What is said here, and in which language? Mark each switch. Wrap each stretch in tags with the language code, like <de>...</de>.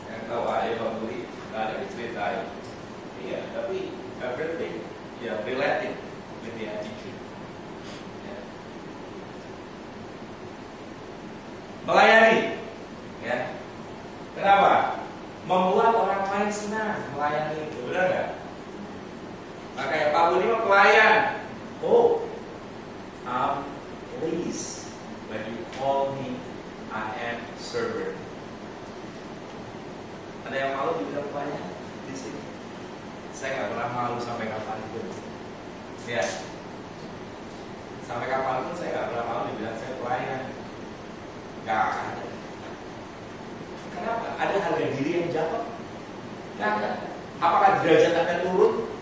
<id>Tahu ayo beli, nggak ada diceritain. Iya, tapi everything ya</id> <en>related with the attitude.</en> <id>Ya. Melayani, ya. Kenapa? Membuat orang lain senang. Melayani itu, benar nggak? Makanya Pak Budi mah pelayan.</id> <en>Oh, please, when you call me, I am server.</en> <id>Ada yang malu dibilang pelayan di sini? Saya nggak pernah malu sampai kapanpun. Ya, sampai kapanpun saya nggak pernah malu dibilang saya pelayan. Nggak ada. Kenapa? Ada harga diri yang jatuh? Nggak ada. Apakah derajat akan turun?</id>